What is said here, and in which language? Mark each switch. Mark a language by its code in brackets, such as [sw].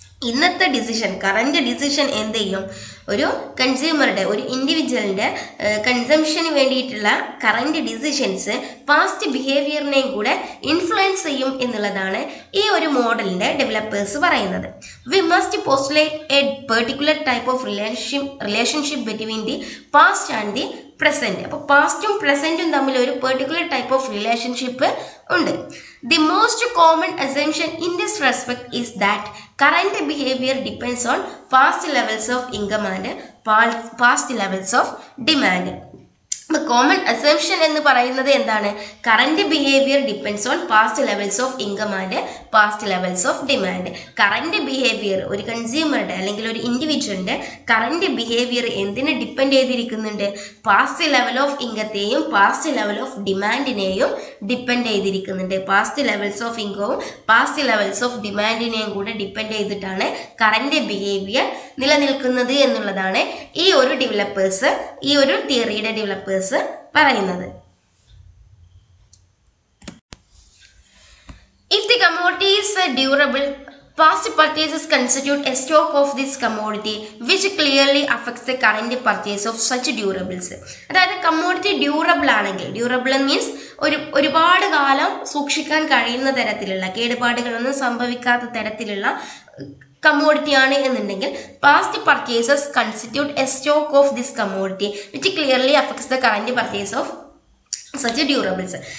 [ml] ഇന്നത്തെ decision, current decision എന്ത് ചെയ്യും? ഒരു കൺസ്യൂമറുടെ, ഒരു ഇൻഡിവിജ്വലിന്റെ കൺസംഷന് വേണ്ടിയിട്ടുള്ള കറന്റ് ഡിസിഷൻസ് പാസ്റ്റ് ബിഹേവിയറിനെയും കൂടെ ഇൻഫ്ലുവൻസ് ചെയ്യും എന്നുള്ളതാണ് ഈ ഒരു മോഡലിന്റെ ഡെവലപ്പേഴ്സ് പറയുന്നത്. [en] We must postulate a particular type of relationship between the past and the present. [ml] അപ്പോൾ പാസ്റ്റും പ്രസന്റും തമ്മിൽ ഒരു പെർട്ടിക്കുലർ ടൈപ്പ് ഓഫ് റിലേഷൻഷിപ്പ് ഉണ്ട്. [en] The most common assumption in this respect is that current behavior depends on past levels of income and past levels of demand. Common assumption [ml] എന്ന് പറയുന്നത് എന്താണ്? [en] Current behaviour depends on past levels of income and past levels of demand. [ml] Current behaviour, ഒരു കൺസ്യൂമറുടെ അല്ലെങ്കിൽ ഒരു ഇൻഡിവിജ്വലിന്റെ current behaviour എന്തിനെ depend ചെയ്തിരിക്കുന്നുണ്ട്? Past level of ഇൻകത്തെയും past level of ഡിമാൻഡിനെയും depend ചെയ്തിരിക്കുന്നുണ്ട്. Past levels of ഇൻകവും past levels of ഡിമാൻഡിനെയും കൂടെ depend ചെയ്തിട്ടാണ് current behaviour നിലനിൽക്കുന്നത് എന്നുള്ളതാണ് ഈ ഒരു ഡെവലപ്പേഴ്സ്, ഈ ഒരു തിയറിയുടെ ഡെവലപ്പേഴ്സ് പറയുന്നത്. [en] If the commodity is durable, past purchases constitute a stock of this commodity which clearly affects the current purchase of such durables. [ml] അതായത് കമ്മോഡിറ്റി ഡ്യൂറബിൾ ആണെങ്കിൽ, ഡ്യൂറബിൾ മീൻസ് ഒരുപാട് കാലം സൂക്ഷിക്കാൻ കഴിയുന്ന തരത്തിലുള്ള, കേടുപാടുകളൊന്നും സംഭവിക്കാത്ത തരത്തിലുള്ള കമ്മോഡിറ്റി ആണ് എന്നുണ്ടെങ്കിൽ [en] Past purchases constitute a stock of this commodity which clearly affects the current purchase of such durables.